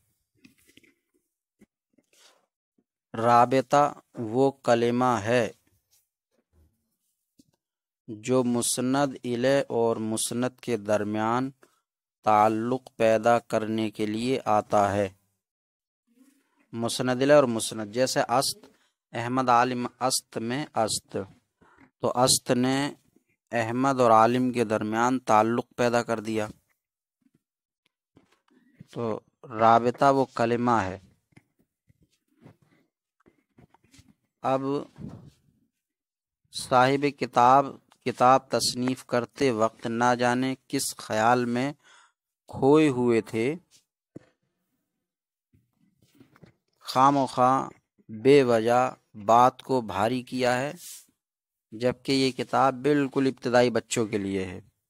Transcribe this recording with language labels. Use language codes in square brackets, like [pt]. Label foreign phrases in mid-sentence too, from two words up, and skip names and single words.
[ur] رابطہ وہ کلمہ ہے جو مسند الیہ اور مسند کے درمیان تعلق پیدا کرنے کے لیے آتا ہے۔ مسند الیہ اور مسند، جیسے است، [fa] احمد عالم است [ur] میں است، تو است نے احمد اور عالم کے درمیان تعلق پیدا کر دیا، تو رابطہ وہ کلمہ ہے اب صاحب کتاب تصنیف کرتے وقت نہ جانے کس خیال میں کھوئے ہوئے تھے، خواہ مخواہ بے وجہ بات کو بھاری کیا ہے، جبکہ یہ کتاب بالکل ابتدائی بچوں کے لیے ہے۔